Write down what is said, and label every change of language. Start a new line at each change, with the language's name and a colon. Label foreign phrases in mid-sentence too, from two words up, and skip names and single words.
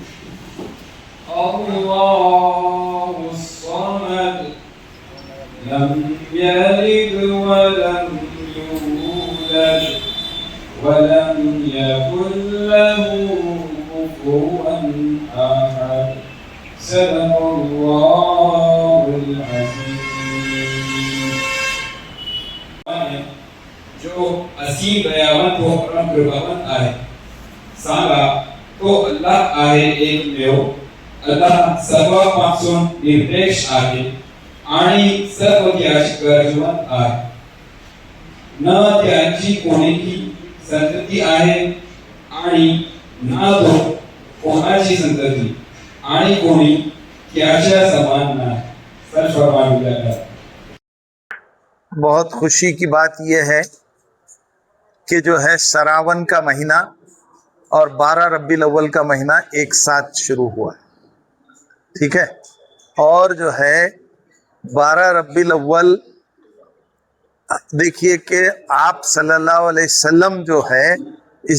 Arabic: الله الصمد لم يلد ولم يولد ولم يكن له كفوا أحد صدق الله
Marathi: العظيم जो असीम दयावंत व परम कृपावंत आहे सांगा तो अल्लाह आहे एकमेव अल्लाह सर्वांपासून निर्देश आहे आणि सर्व त्याची गरजवंत आहे न त्यांची कोणीही संतती आहे आणि ना तो कोणाची संतती आणि कोणी त्याच्या समान नाही सर्वमान्य
Hindi: बहुत खुशी की बात यह है कि जो है सरावन का महीना और 12 रब्बीउल अव्वल का महीना एक साथ शुरू हुआ है, ठीक है। और जो है 12 रब्बीउल अव्वल देखिए कि आप
Arabic: صلى الله عليه وسلم
Hindi: जो है इस